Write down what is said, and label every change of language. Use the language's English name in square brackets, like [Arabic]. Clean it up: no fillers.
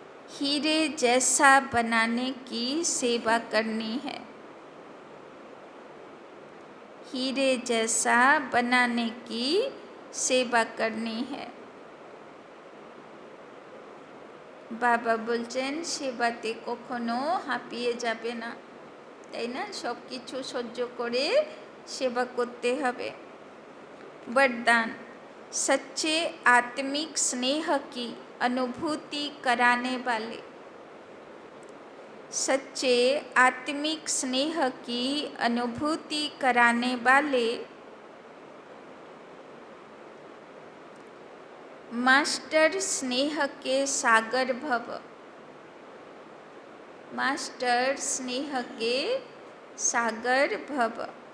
[Hindi] हीरे जैसा बनाने की सेवा करनी है, हीरे जैसा बनाने की सेवा करनी है। [Bangla] বাবা বলছেন সেবাতে কখনো হাঁপিয়ে যাবে না, তাই না? সব কিছু সহ্য করে সেবা করতে হবে। [Hindi] वरदान, सच्चे आत्मिक स्नेह की अनुभूति कराने वाले, सच्चे आत्मिक स्नेह की अनुभूति कराने वाले मास्टर स्नेह के सागर भव, मास्टर स्नेह के सागर भव।